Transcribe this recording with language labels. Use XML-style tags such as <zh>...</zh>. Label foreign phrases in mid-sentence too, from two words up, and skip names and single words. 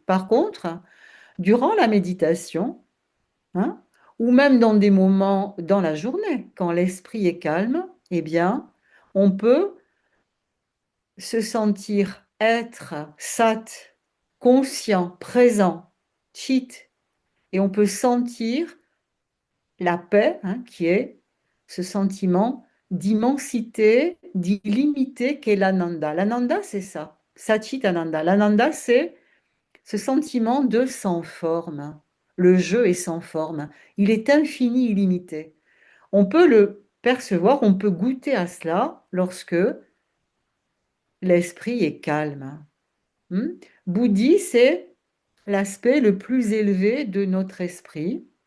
<fr>Par contre, durant la méditation, hein, ou même dans des moments dans la journée, quand l'esprit est calme, eh bien, on peut se sentir être sat, conscient, présent, chit, et on peut sentir la paix, hein, qui est ce sentiment d'immensité, d'illimité qu'est l'ananda. L'ananda, c'est ça.</fr> <sa>सच्चित् आनन्द.</sa> <fr>L'ananda, c'est ce sentiment de sans forme. Le jeu est sans forme. Il est infini, illimité. On peut le percevoir, on peut goûter à cela lorsque l'esprit est calme. Hmm. Bouddhi, c'est l'aspect le plus élevé de notre esprit.</fr>